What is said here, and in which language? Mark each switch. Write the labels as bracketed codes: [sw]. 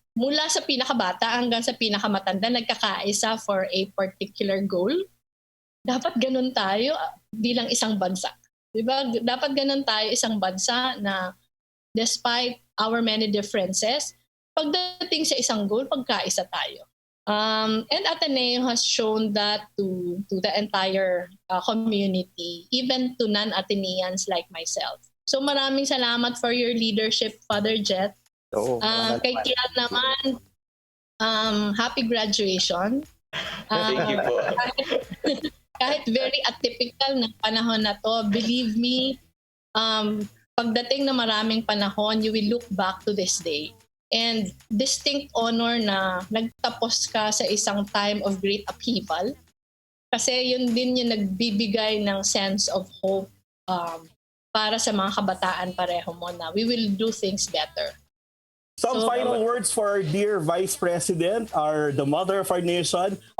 [tl] mula sa pinakabata hanggang sa pinakamatanda nagkakaisa [en] for a particular goal. [tl] Dapat ganun tayo bilang isang bansa. Diba? Dapat ganun tayo isang bansa na [en] despite our many differences, [tl] pagdating sa isang goal, pagkaisa tayo. [en] And Ateneo has shown that to the entire community, even to non-Ateneans like myself. So [tl] maraming salamat [en] for your leadership, Father Jett. [tl] Kay Quiel naman, [en] happy graduation. Thank you po. Kahit very atypical [tl] na panahon na to, [en] believe me, [tl] pagdating na maraming panahon, [en] you will look back to this day. And distinct honor [tl] na nagtapos ka sa isang [en] time of great upheaval. [tl] Kasi yun din yung nagbibigay ng [en] sense of hope [tl] para sa mga kabataan pareho mo na [en] we will do things better. Some final words for our dear Vice President, the mother of our nation.